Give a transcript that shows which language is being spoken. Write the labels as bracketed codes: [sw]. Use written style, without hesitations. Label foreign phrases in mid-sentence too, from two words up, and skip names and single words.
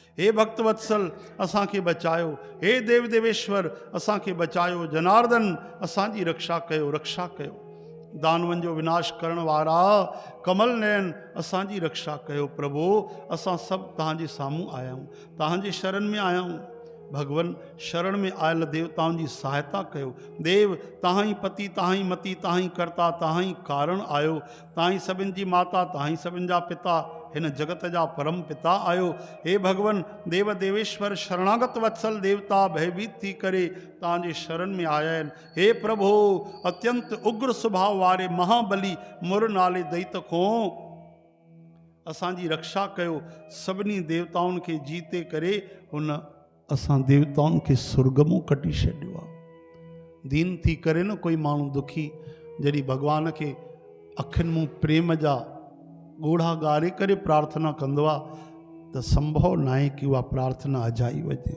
[sd] हे भक्त वत्सल, असांखे बचायो। हे देव देवेश्वर, असांखे बचायो। जनार्दन, असांजी रक्षा कयो, रक्षा कयो। दानवनि जो विनाश करण वारा कमल नयन, असांजी रक्षा कयो। प्रभु, असां सभु तव्हांजे साम्हूं आया आहियूं, तव्हांजे शरण में आया आहियूं। भगवन, शरण में आयल देवताउनि जी सहायता कयो। देव, तव्हां ई पति, तव्हां ई मति, तव्हां ई कर्ता, तव्हां ई कारण आहियो। तव्हां ई सभिनि जी माता, तव्हां ई सभिनि जा पिता, हिन जगत जा परम पिता आहियो। हे भगवन, देव देवेश्वर, शरणागत वत्सल देवता भयभीत थी करे तव्हांजे शरण में आया आहिनि। हे प्रभु, अत्यंत उग्र स्वभाव वारे महाबली मुर नाले दैत खां असांजी रक्षा कयो। सभिनी देवताउनि खे जीते करे हुन असां देवताउनि खे सुर्गमो कढी छॾियो आहे। दीन थी करे न कोई माण्हू दुखी जॾहिं भॻवान खे अखियुनि मूं प्रेम जा ॻोढ़ा ॻारे करे प्रार्थना कंदो आहे त संभव न आहे कि उहा प्रार्थना अजाई वञे।